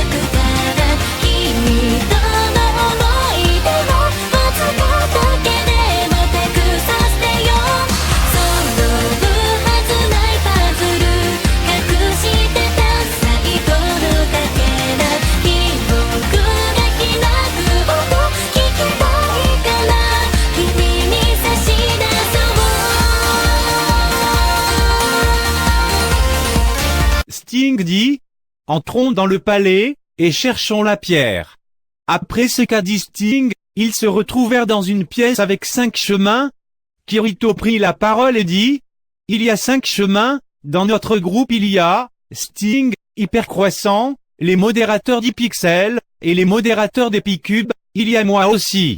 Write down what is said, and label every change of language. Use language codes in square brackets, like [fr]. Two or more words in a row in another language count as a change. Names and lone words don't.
[ja] くから君との思い出をわずかだけでも手くさせてよ揃うはずないパズル隠してた最後のかけら記憶が開く音聞きたいから君に差し出そう [fr] Sting dit, entrons dans le palais, et cherchons la pierre. Après ce qu'a dit Sting, ils se retrouvèrent dans une pièce avec 5 chemins. Kirito prit la parole et dit, il y a 5 chemins, dans notre groupe il y a, Sting, Hypercroissant, les modérateurs d'Hypixel, et les modérateurs d'Epicube, il y a moi aussi.